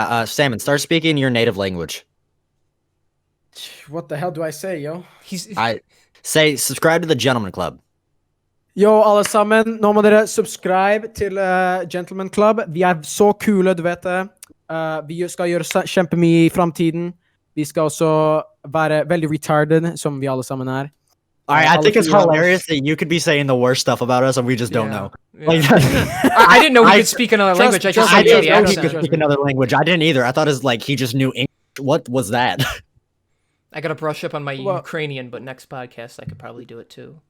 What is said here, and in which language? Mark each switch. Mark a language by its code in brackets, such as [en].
[en] Salmon, start speaking your native language. What the hell do I say, yo? I say subscribe to the Gentleman Club. [no] Yo, alle sammen, nå må dere subscribe til Gentleman Club. Vi er så kule, du vet det. Vi skal gjøre kjempemye i fremtiden. Vi skal også være veldig retarded, som vi alle sammen er. [en] I think it's hilarious that you could be saying the worst stuff about us and we just don't know. Yeah. I didn't know he could speak another language. I just know he could speak another language. I didn't either. I thought it was like he just knew English. What was that? I gotta brush up on my Ukrainian, but next podcast I could probably do it too.